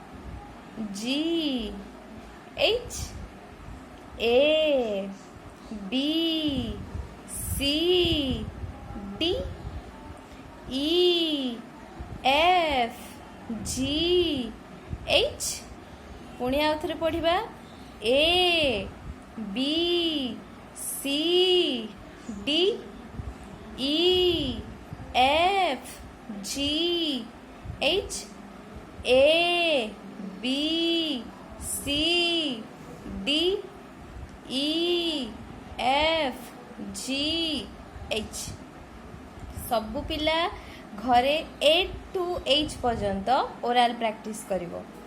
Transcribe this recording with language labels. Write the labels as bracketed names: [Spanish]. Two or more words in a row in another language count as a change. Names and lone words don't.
[English] G H A B C D E F G H [Odia] ପୁଣି ଆଉ ଥରେ ପଢ଼ିବା [English] A B C D E F G H A B C D E F G H [Odia] ସବୁ ପିଲା ଘରେ [English] A to H पर्यंत oral practice करिवो।